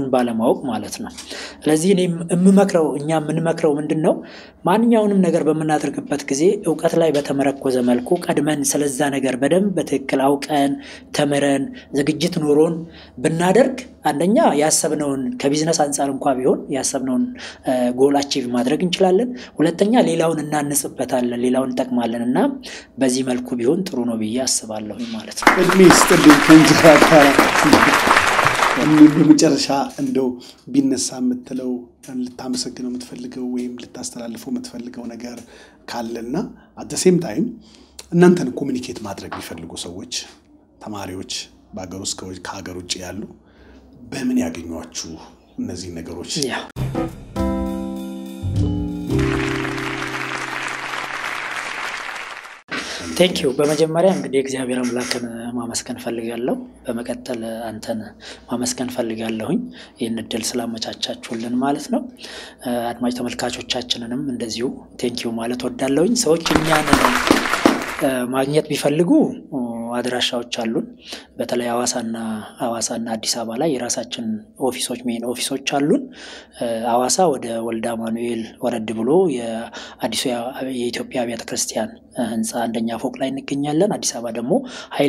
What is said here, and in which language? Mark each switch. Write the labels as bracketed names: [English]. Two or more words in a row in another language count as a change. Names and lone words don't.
[Amharic] ባለማወቅ ማለት ነው። ስለዚህ እኔ እኛ የምንመክረው ምንድነው ማንኛውንም ነገር በመናደርግበት ጊዜ ዕውቀት ላይ በተመረኮዘ መልኩ ቀድመን ስለዛ ነገር በደንብ በትክክል አውቀን ተመረን ዝግጅት ኖሮን ብናደርግ አንደኛ ያሰብነውን ከቢዝነስ አንፃር እንኳን ቢሆን ያሰብነውን [English] goal achieve [Amharic] ማድረግ እንችላለን። ሁለተኛ ሌላውን እናንጽበታለን፣ ሌላውን እንጠቅማለንና በዚህ መልኩ ቢሆን ጥሩ ነው ብዬ አስባለሁ ማለት ነው። እድሜስ ጥልቅ እንጀራ በመጨረሻ እንደው ቢነሳ የምትለው ልታመሰግነው የምትፈልገው ወይም ልታስተላልፈው የምትፈልገው ነገር ካለና [English] at the same time [Amharic] እናንተን ኮሙኒኬት ማድረግ ቢፈልጉ ሰዎች ተማሪዎች በአገር ውስጥ ከሀገር ውጭ ያሉ በምን ያገኙአችሁ እነዚህ ነገሮች? [English] Thank you። [Amharic] በመጀመሪያ እንግዲህ እግዚአብሔር አምላክን ማመስገን ፈልጋለሁ። በመቀጠል አንተን ማመስገን ፈልጋለሁኝ ይህን እድል ስላመቻቻችሁልን ማለት ነው። አድማጭ ተመልካቾቻችንንም እንደዚሁ [English] thank you [Amharic] ማለት ወዳለሁኝ። ሰዎች እኛን ማግኘት ቢፈልጉ አድራሻዎች አሉን። በተለይ ሐዋሳና አዲስ አበባ ላይ የራሳችን ኦፊሶች [English] main offices [Amharic] አሉን። ሐዋሳ ወደ ወልደ አማኑኤል ወረድ ብሎ የአዲሱ የኢትዮጵያ አብያተ ክርስቲያን ህንጻ አንደኛ ፎቅ ላይ እንገኛለን። አዲስ አበባ ደግሞ ኃይሌ